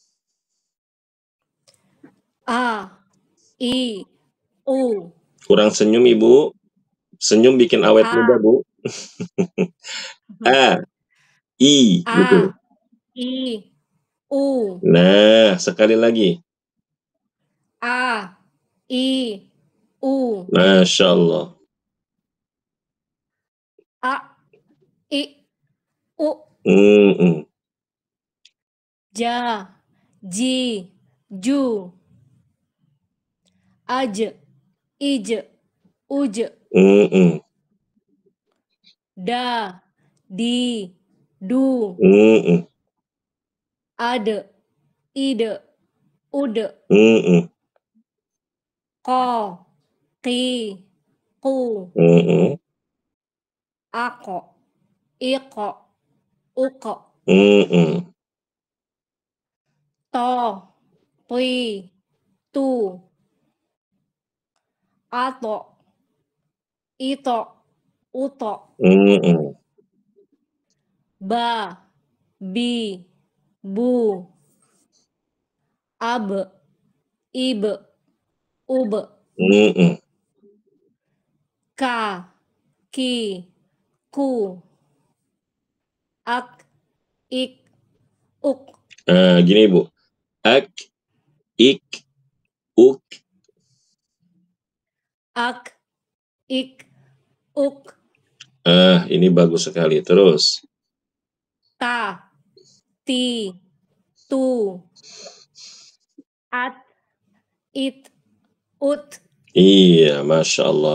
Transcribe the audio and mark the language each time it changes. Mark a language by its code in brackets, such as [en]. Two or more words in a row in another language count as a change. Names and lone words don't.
[id] A, I, U. Kurang senyum Ibu. Senyum bikin awet A. muda Bu. A, I. Gitu. A, I, U. Nah, sekali lagi. A, I, U. [ar] Masya Allah. [id] A, I, U. Mm-mm. Ja, Ji, Ju. Aj, Ij, Uj. Mm-mm. Da, Di, Du. Mm-mm. Ad, Id, Ud. Mm-mm. Ko, Ki, Ku. Mm-mm. Ako, Iko, Uko. Mm-mm. To, Pi, Tu. Ato, Ito, Uto. Mm-mm. Ba, Bi, Bu. Ab, Ib, Ub. Mm-mm. Ka, Ki, Ku. Ak, Ik, Uk. Nah, gini Bu. Ak, ik, uk. Ak, Ik, Uk. Ini bagus sekali. Terus. Ta, Ti, Tu. At, It, Ut. Iya, [ar] Masya Allah.